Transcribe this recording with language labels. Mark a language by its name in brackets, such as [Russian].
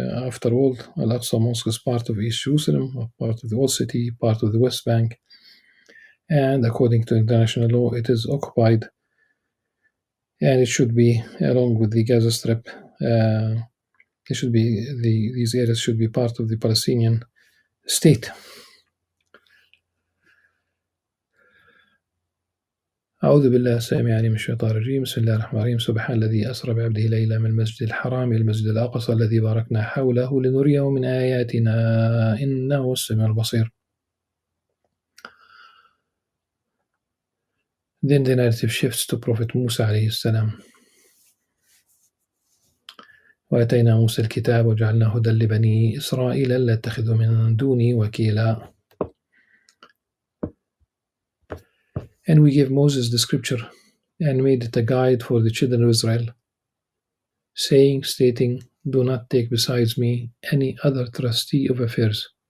[English] After all, Al-Aqsa Mosque is part of East Jerusalem, part of the Old City, part of the West Bank, and according to international law, it is occupied, and it should be, along with the Gaza Strip, these areas should be part of the Palestinian state. [Arabic] أعوذ بالله السميع العليم من الشيطان الرجيم. بسم الله الرحمن الرحيم. سبحان الذي أسرى بعبده ليلا من المسجد الحرام إلى المسجد الأقصى الذي باركنا حوله لنريه من آياتنا إنه السميع البصير. [English] Then the narrative shifts to Prophet Musa [Arabic] عليه السلام. وآتينا موسى الكتاب وجعلنا هدى لبني إسرائيل ألا يتخذوا من دوني وكيلا. [English] And we gave Moses the scripture and made it a guide for the children of Israel, stating, do not take besides me any other trustee of affairs.